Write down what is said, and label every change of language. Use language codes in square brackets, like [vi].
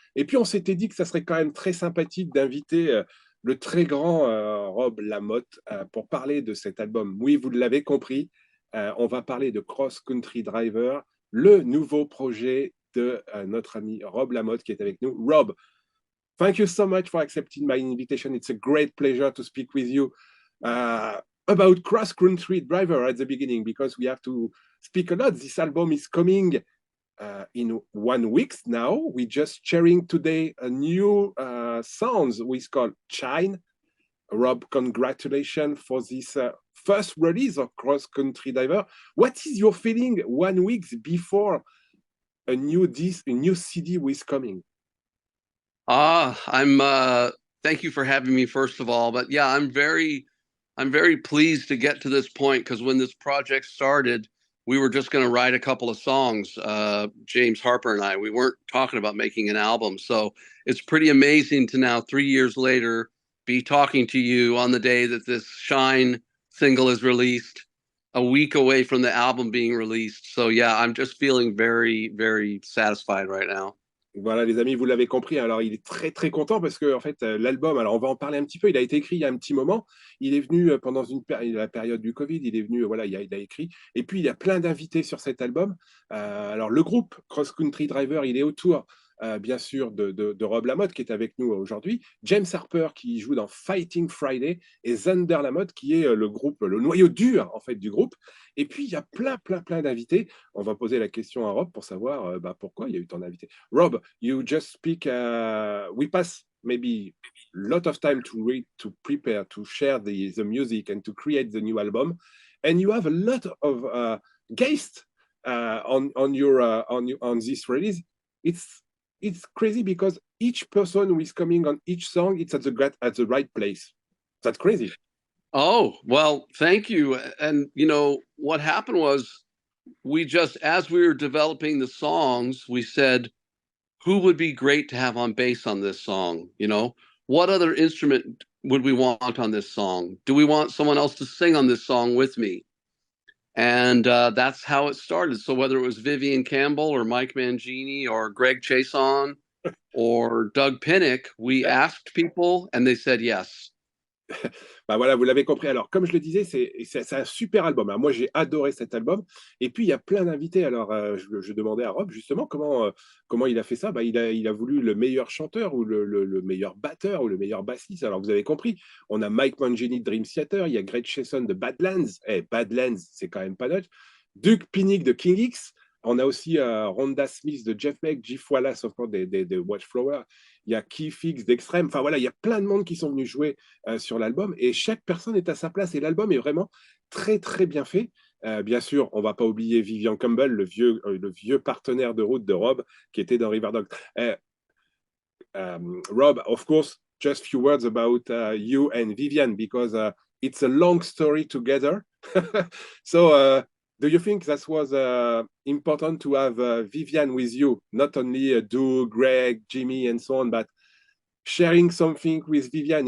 [fr] Et puis, on s'était dit que ça serait quand même très sympathique d'inviter le très grand Rob Lamothe pour parler de cet album. Oui, vous l'avez compris, on va parler de Cross Country Driver, le nouveau projet de notre ami Rob Lamothe qui est avec nous. [en] Rob, thank you so much for accepting my invitation. It's a great pleasure to speak with you about Cross Country Driver at the beginning, because we have to speak a lot. This album is coming in 1 week now. We're just sharing today a new sounds we call Shine. Rob, congratulations for this first release of Cross Country Diver. What is your feeling 1 week before a new CD is coming? I'm thank you for having me first of all, but yeah, I'm very pleased to get to this point, because when this project started, we were just going to write a couple of songs, James Harper and I. We weren't talking about making an album. So it's pretty amazing to now, 3 years later, be talking to you on the day that this Shine single is released, a week away from the album being released. So yeah, I'm just feeling very satisfied right now. [fr] Voilà, les amis, vous l'avez compris. Alors, il est très content parce que, en fait, l'album, alors on va en parler un petit peu. Il a été écrit il y a un petit moment. Il est venu pendant la période du Covid. Il est venu, voilà, il a écrit. Et puis, il y a plein d'invités sur cet album. Alors, le groupe Cross Country Driver, il est autour, bien sûr, de Rob Lamothe qui est avec nous aujourd'hui. James Harper qui joue dans Fighting Friday et Zander qui est le noyau dur, en fait, du groupe. Et puis, il y a plein d'invités. On va poser la question à Rob pour savoir pourquoi il y a eu tant d'invités. [en] Rob, you just speak, we pass maybe a lot of time to read, to prepare, to share the music and to create the new album. And you have a lot of guests on this release. It's crazy because each person who is coming on each song, it's at the right place. That's crazy. Oh, well, thank you. And you know, what happened was, as we were developing the songs, we said, who would be great to have on bass on this song? You know, what other instrument would we want on this song? Do we want someone else to sing on this song with me? And that's how it started. So whether it was Vivian Campbell or Mike Mangini or Greg Chaisson or Doug Pinnick, we asked people and they said yes. [fr] Bah voilà, vous l'avez compris. Alors, comme je le disais, c'est un super album. Alors, moi, j'ai adoré cet album. Et puis, il y a plein d'invités. Alors, je demandais à Rob, justement, comment il a fait ça. Bah, il a voulu le meilleur chanteur ou le meilleur batteur ou le meilleur bassiste. Alors, vous avez compris, on a Mike Mangini de Dream Theater, il y a Greg Chaisson de Badlands. Badlands, c'est quand même pas neutre. Doug Pinnick de King X. On a aussi Rhonda Smith de Jeff Beck, Jeff Wallace de Wallflowers. Il y a Keith Hicks d'Extrême. Enfin voilà, il y a plein de monde qui sont venus jouer sur l'album et chaque personne est à sa place. Et l'album est vraiment très bien fait. Bien sûr, on ne va pas oublier Vivian Campbell, le vieux partenaire de route de Rob qui était dans Riverdogs. [en] Rob, of course, just few words about you and Vivian, because it's a long story together. So, do you think that was important to have Vivian with you, not only Doug, Greg, Jimmy, and so on, but sharing something with Vivian?